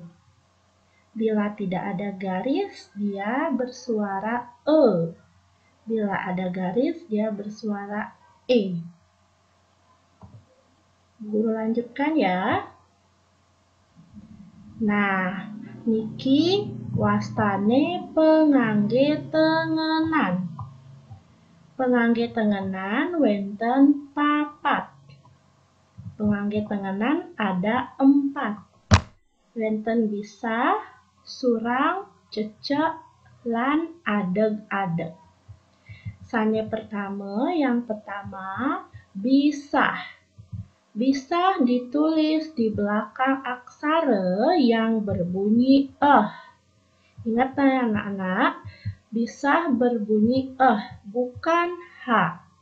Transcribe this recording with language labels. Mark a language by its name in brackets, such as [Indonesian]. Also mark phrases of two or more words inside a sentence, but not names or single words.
[Indonesian] Bila tidak ada garis, dia bersuara E. Bila ada garis, dia bersuara E. Guru lanjutkan ya. Nah, [Balinese] niki wastane penganggih tengenan. Penganggih tengenan wenten papat. [Indonesian] Penganggih tengenan ada 4. [Balinese] Wenten bisa, surang, cecek, lan adeg-adeg. [Indonesian] Sane yang pertama, bisa. Bisa ditulis di belakang aksara yang berbunyi Ingat ya anak-anak, bisa berbunyi bukan H.